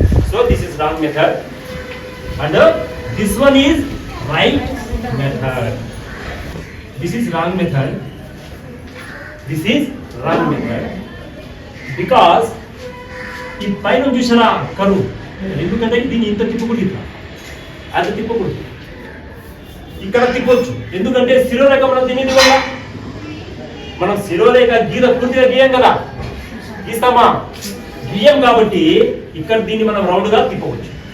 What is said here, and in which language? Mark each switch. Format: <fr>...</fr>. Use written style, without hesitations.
<en>So this is wrong method and this one is right method. This is wrong method. This is wrong method because</en> <te>ఈ పైన చూసారా కరువు. ఎందుకంటే దీన్ని ఇంత తిప్పకూడదు, ఇట్లా అది తిప్పకూడదు. ఇక్కడ తిప్పొచ్చు. ఎందుకంటే శిరోరేఖ మనం తినేది వల్ల మనం శిరోరేఖ గీత పూర్తిగా గీయం కదా. గీస్తామా? గీయం. కాబట్టి ఇక్కడ దీన్ని మనం రౌండ్ గా తిప్పవచ్చు.</te>